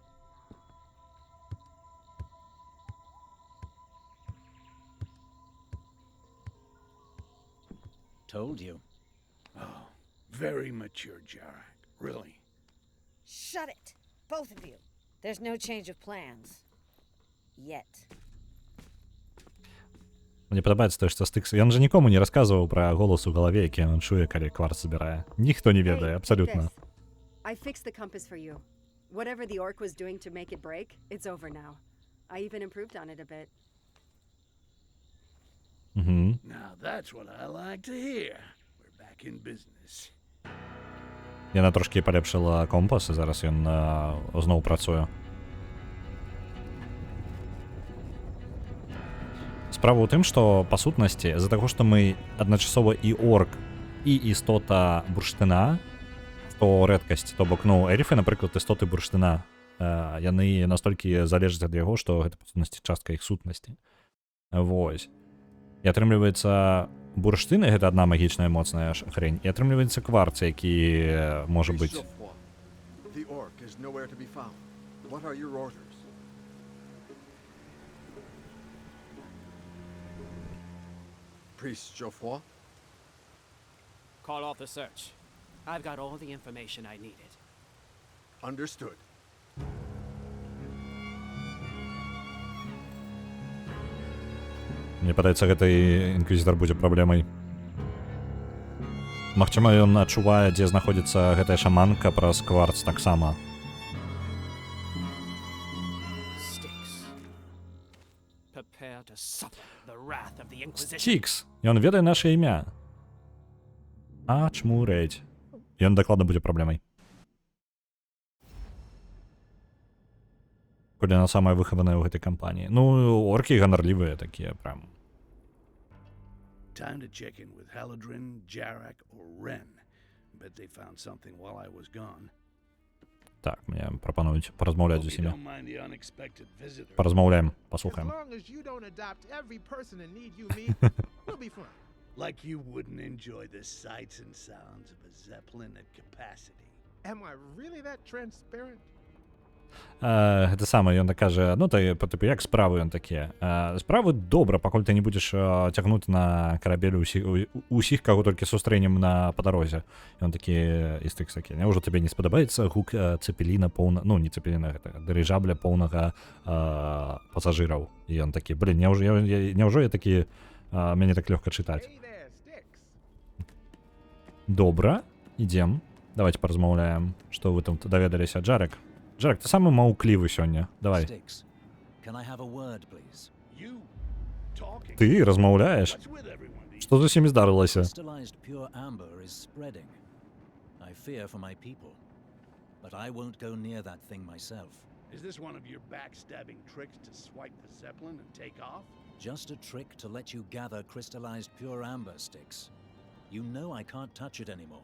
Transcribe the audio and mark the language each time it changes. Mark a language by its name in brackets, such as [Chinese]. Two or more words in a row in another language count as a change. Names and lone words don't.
[English] Told you. Oh, very mature, Jarak. Really. Shut it! Both of you. There's no change of plans. Yet. [Belarusian] Мне падабаецца тое, што Стыкс... Ён жа нікому не расказваў пра голас у галаве, які ён чуе, калі кварц забірае. Ніхто не ведае, [English] Hey, [Belarusian] абсалютна. [English] take this. I fixed the compass for you. Whatever the orc was doing to make it break, it's over now. I even improved on it a bit. Угу. Now that's what I like to hear. We're back in business. [Belarusian] Яна трошкі палепшыла компас, і зараз ён зноў працуе. Справа ў тым, што, па сутнасці, з-за таго, што мы адначасова і орк, і істота бурштына, што рэдкасць, то бок, ну, эльфы, напрыклад, істоты бурштына, яны настолькі залежаць ад яго, што гэта, па сутнасці, частка іх сутнасці. Вось. І атрымліваецца, бурштыны — гэта адна магічная моцная хрень, і атрымліваецца кварц, які можа быць... [English] Priest Geoffroy, the orc is nowhere to be found. What are your orders? Priest Geoffroy? Call off the search. I've got all the information I needed. Understood. [Belarusian] Мне падаецца, гэты інквізітар будзе праблемай. Магчыма, ён адчувае, дзе знаходзіцца гэтая шаманка праз кварц таксама. [English] Styx. Prepare to suffer the wrath of the Inquisition. [Belarusian] Стікс! Ён ведае наша імя. А чмурэць. Ён дакладна будзе праблемай. Коли яна самая выхаваная ў гэтай кампаніі. Ну, оркі ганарлівыя такія, прям. [English] Time to check in with Haladrin, Jarak, or Ren. Bet they found something while I was gone. [Belarusian] Так, мне прапануюць паразмаўляць з [English] Hope you [Belarusian] усімі. [English] don't mind the unexpected visitor. [Belarusian] Паразмаўляем, [English] As [Belarusian] паслухаем. [English] long as you don't adopt every person in need you meet, we'll be fine. Like you wouldn't enjoy the sights and sounds of a Zeppelin at capacity. Am I really that transparent? [Belarusian] Гэта самае, ён так кажа, ну, типу, як справы, ён такі. Справы добра, пакуль ты не будзеш цягнуць на карабель усіх, каго толькі сустрэнем па дарозе. Ён такі, і Стыкс такі, няўжо табе не спадабаецца гук цепеліна поўна, ну, не цепеліна, гэта дырыжабля поўнага пасажыраў. І ён такі, блин, няўжо я такі, мяне так лёгка чытаць. [English] Hey there, Styx. [Belarusian] Добра, ідзем. Давайте паразмаўляем, што вы там даведаліся. Джарек, ты самы маўклівы сёння. Давай. [English] Styx, can I have a word, please? You talking? [Belarusian] Ты размаўляеш? [English] What's with everyone these [Belarusian] Што з усімі здарылася? [English] Crystallized pure amber is spreading. I fear for my people, but I won't go near that thing myself. Is this one of your backstabbing tricks to swipe the Zeppelin and take off? Just a trick to let you gather crystallized pure amber, Styx. You know I can't touch it anymore.